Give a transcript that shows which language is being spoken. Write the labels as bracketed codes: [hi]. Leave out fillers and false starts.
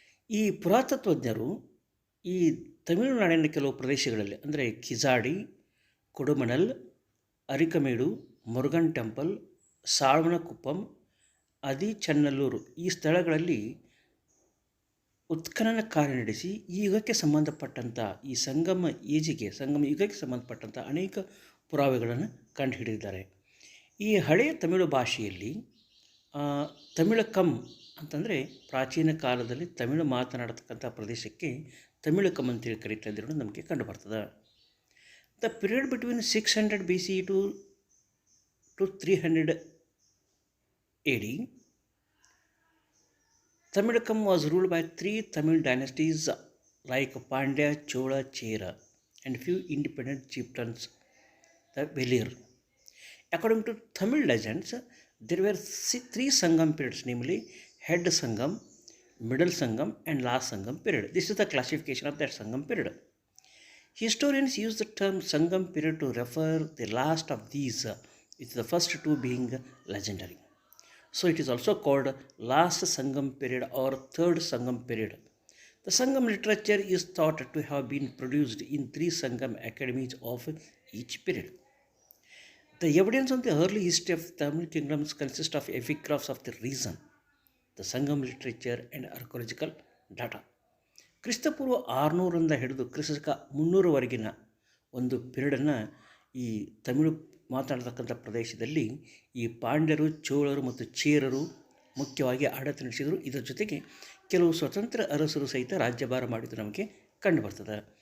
[kn] ಈ ಪುರಾತತ್ವಜ್ಞರು ಈ ತಮಿಳುನಾಡಿನ ಕೆಲವು ಪ್ರದೇಶಗಳಲ್ಲಿ, ಅಂದರೆ ಕಿಜಾಡಿ, ಕೊಡುಮಣಲ್, ಅರಿಕಮೇಡು, ಮುರುಗನ್ ಟೆಂಪಲ್, ಸಾಳ್ವನಕುಪ್ಪಂ, ಅದಿಚನ್ನಲ್ಲೂರು ಈ ಸ್ಥಳಗಳಲ್ಲಿ ಉತ್ಖನನ ಕಾರ್ಯ ನಡೆಸಿ ಈ ಯುಗಕ್ಕೆ ಸಂಬಂಧಪಟ್ಟಂಥ, ಈ ಸಂಗಮ ಯುಗಕ್ಕೆ ಸಂಬಂಧಪಟ್ಟಂಥ ಅನೇಕ ಪುರಾವೆಗಳನ್ನು ಕಂಡುಹಿಡಿದಿದ್ದಾರೆ. ಈ ಹಳೆಯ ತಮಿಳು ಭಾಷೆಯಲ್ಲಿ ತಮಿಳಕಂ ಅಂತಂದರೆ ಪ್ರಾಚೀನ ಕಾಲದಲ್ಲಿ ತಮಿಳು ಮಾತನಾಡತಕ್ಕಂಥ ಪ್ರದೇಶಕ್ಕೆ ತಮಿಳಕಂ ಅಂತೇಳಿ ಕರೀತಾ ಇದ್ದರು ನಮಗೆ ಕಂಡುಬರ್ತದೆ. [en] The period between 600 BCE to 300 AD, Tamilakam was ruled by 3 Tamil dynasties like Pandya, Chola, Chera and few independent chieftains, the Velir. According to Tamil legends, there were 3 Sangam periods, namely Head Sangam, Middle Sangam and Last Sangam period. This is the classification of that Sangam period. Historians use the term Sangam period to refer the last of these, with the first 2 being legendary. So it is also called last Sangam period or third Sangam period. The Sangam literature is thought to have been produced in 3 Sangam academies of each period. The evidence on the early history of Tamil kingdoms consists of epigraphs of the region, the Sangam literature and archaeological data. [kn] ಕ್ರಿಸ್ತಪೂರ್ವ 600ರಿಂದ ಹಿಡಿದು ಕ್ರಿಸ್ತಶಕ 300ರವರೆಗಿನ ಒಂದು ಪೀರಿಯಡನ್ನು ಈ ತಮಿಳು ಮಾತನಾಡತಕ್ಕಂಥ ಪ್ರದೇಶದಲ್ಲಿ ಈ ಪಾಂಡ್ಯರು, ಚೋಳರು ಮತ್ತು ಚೇರರು ಮುಖ್ಯವಾಗಿ ಆಡಳಿತ ನಡೆಸಿದರು. ಇದರ ಜೊತೆಗೆ ಕೆಲವು ಸ್ವತಂತ್ರ ಅರಸರು ಸಹಿತ ರಾಜ್ಯಭಾರ ಮಾಡಿದ್ದು ನಮಗೆ ಕಂಡುಬರ್ತದೆ.